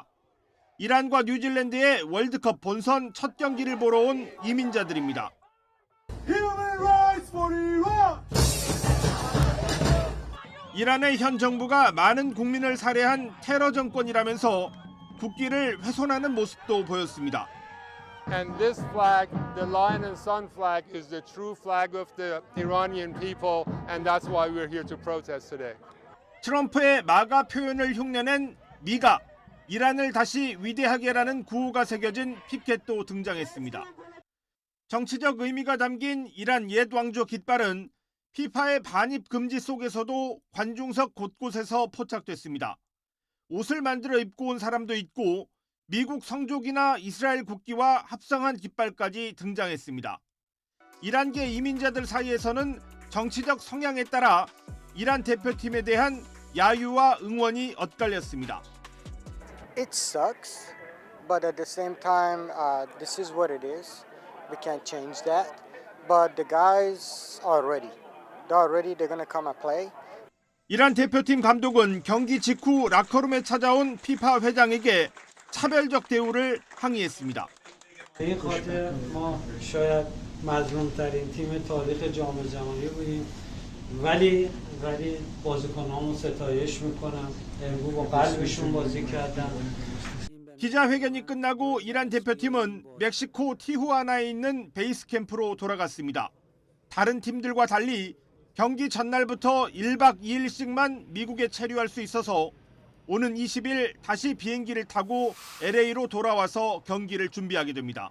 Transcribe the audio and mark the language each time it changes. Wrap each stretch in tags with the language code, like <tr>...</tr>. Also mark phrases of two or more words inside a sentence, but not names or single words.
<ko>이란과 뉴질랜드의 월드컵 본선 첫 경기를 보러 온 이민자들입니다. 이란의 현 정부가 많은 국민을 살해한 테러 정권이라면서 국기를 훼손하는 모습도 보였습니다.</ko> <en>And this flag, the lion and sun flag, is the true flag of the Iranian people, and that's why we're here to protest today.</en> <ko>트럼프의 마가 표현을 흉내낸 미가, 이란을 다시 위대하게라는 구호가 새겨진 피켓도 등장했습니다. 정치적 의미가 담긴 이란 옛 왕조 깃발은 피파의 반입 금지 속에서도 관중석 곳곳에서 포착됐습니다. 옷을 만들어 입고 온 사람도 있고 미국 성족이나 이스라엘 국기와 합성한 깃발까지 등장했습니다. 이란계 이민자들 사이에서는 정치적 성향에 따라 이란 대표팀에 대한 야유와 응원이 엇갈렸습니다.</ko> <en>It sucks, but at the same time, this is what it is. We can't change that. But the guys are ready. They're gonna come and play.</en> <ko>이란 대표팀 감독은 경기 직후 라커룸에 찾아온 피파 회장에게 차별적 대우를 항의했습니다.</ko> <fa>این خاطر ما شاید مظلوم‌ترین تیم تاریخ جام جهانی بودیم ولی بازیکن‌هامون ستایش می‌کنم امروز با قلبشون بازی کردن.</fa> <ko>기자회견이 끝나고 이란 대표팀은 멕시코 티후아나에 있는 베이스 캠프로 돌아갔습니다. 다른 팀들과 달리 경기 전날부터 1박 2일씩만 미국에 체류할 수 있어서 오는 20일 다시 비행기를 타고 LA로 돌아와서 경기를 준비하게 됩니다.</ko>